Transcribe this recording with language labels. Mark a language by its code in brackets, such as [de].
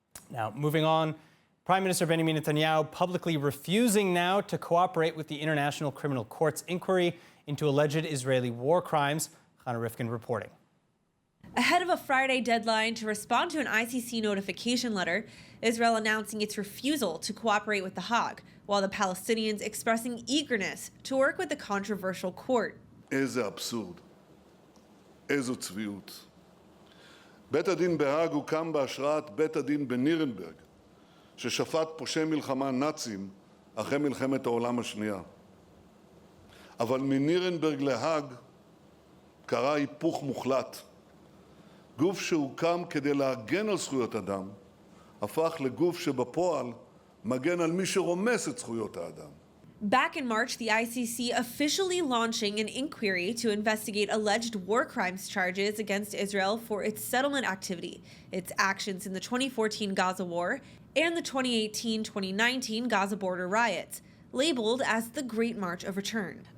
[en] Now, moving on, Prime Minister Benjamin Netanyahu publicly refusing now to cooperate with the International Criminal Court's inquiry into alleged Israeli war crimes. Hannah Rifkin reporting. Ahead of a Friday deadline to respond to an ICC notification letter, Israel announcing its refusal to cooperate with The Hague, while the Palestinians expressing eagerness to work with the controversial court. [he] איזה אבסורד, איזו צביעות. בית הדין בהאג הוקם בהשראת בית הדין בנירנברג, ששפט פושעי מלחמה נאצים אחרי מלחמת העולם השנייה. אבל מנירנברג להאג קרה היפוך מוחלט. גוף שהוקם כדי להגן על זכויות אדם, הפך לגוף שבפועל מגן על מי שרומס את זכויות האדם. [en] Back in March, the ICC officially launching an inquiry to investigate alleged war crimes charges against Israel for its settlement activity, its actions in the 2014 Gaza war, and the 2018-2019 Gaza border riots, labeled as the Great March of Return.